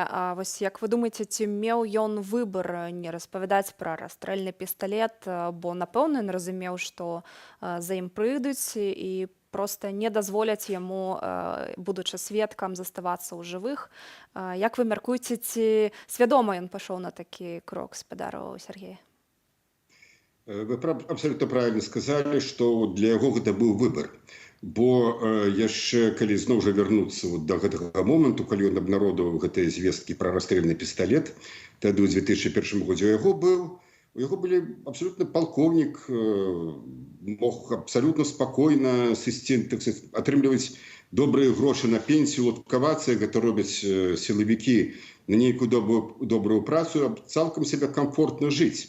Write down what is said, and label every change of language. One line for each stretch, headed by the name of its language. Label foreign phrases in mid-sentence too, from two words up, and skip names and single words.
Belarusian: А вось як вы думаеце, ці меў ён выбар не распавядаць пра расстрэльны пісталет, бо напэўна ён разумеў, што за ім прыйдуць і проста не дазволяць яму, будучы сведкам, заставацца ў жывых. Як вы мяркуеце, ці свядома ён пашоў на такі крок, спадару Сергея?
Russian: Вы абсолютно правильно сказали, что
Belarusian: для яго гэта быў
Russian: выбор.
Belarusian: Бо яшчэ калі зноў жа вярнуцца да гэтага моманту, калі ён абнародаваў гэтыя звесткі пра расстрэльны пісталет, тады ў 2001 годзе у яго былі абсолютно палкоўнік, мог абсолютно спакойна сысці,
Russian: так сказать,
Belarusian: атрымліваць добрыя грошы на пенсію, лодкавацца, гэта робяць сілавікі, на нейкую добрую працу, цалкам себе комфортна жыць.